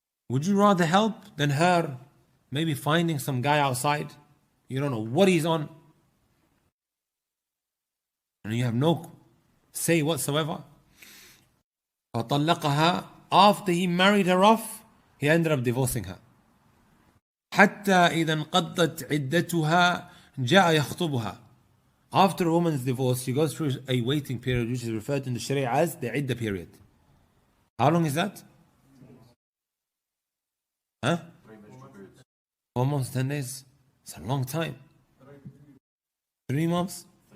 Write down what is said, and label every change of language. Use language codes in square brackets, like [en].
[en] Would you rather help than her maybe finding some guy outside? You don't know what he's on, and you have no say whatsoever. [ar] فطلقها. [en] After he married her off, he ended up divorcing her. [ar] حتى إذا انقضت عدتها جاء يخطبها. [en] After a woman's divorce, she goes through a waiting period, which is referred in the Sharia as the iddah period. How long is that? 4 months, 10 days. It's a long time. 3 months?